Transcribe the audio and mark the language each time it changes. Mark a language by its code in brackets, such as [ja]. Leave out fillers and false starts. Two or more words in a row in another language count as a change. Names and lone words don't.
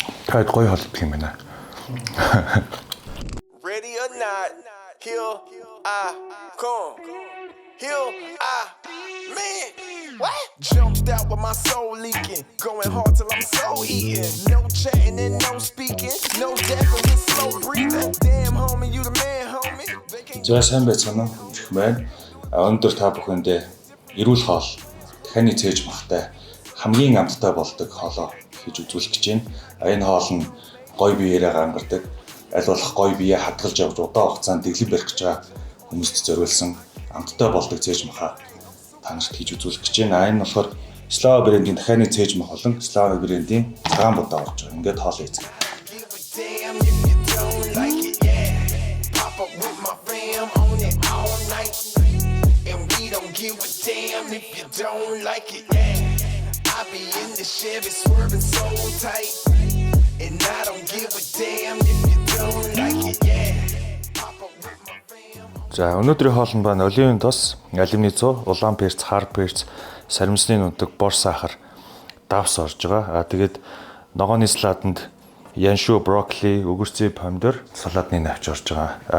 [mn] Таад гоё холбох юм байна. [en] Ready or not, here I come. Here I, man, what? Jumped out with my soul leaking, going hard till I'm so eating. No chatting and no speaking, no dapping with slow breathing. Damn homie, you the man, homie. [mn] За сайн байцгаана уу гэх байна. Өнөөдөр та бүхэндээ эрүүл хоол дахины цээж махтай хамгийн амттай болдог хоолоо хийж үзүүлэх гэж байна. Энэ хоол нь гоё биеэрээ гангардаг, аль болох гоё биеэ хадгалж явж удаан хугацаанд дэглэм барих гэж байгаа хүмүүст зориулсан амттай болдог цээж махаа танарт хийж үзүүлэх гэж байна. Энэ болохоор Slava брендийн дахины цээж мах болон Slava брендийн цагаан будаа орж байгаа. Ингээд хоол хийцгээе. [en] Give a damn if you don't like it, yeah. I be in the Chevy swerving so tight, and I don't give a damn if you don't like it, yeah. [mn] За өнөөдрийн хоолнд байна оливын тос, алюминий 100, улаан перц, хар перц, саримсны нутаг, бор сахар, давс орж байгаа. Тэгээд ногооны салаатанд яншуу, брокколи, өгөрцөө, помидор, салаатны навч орж байгаа.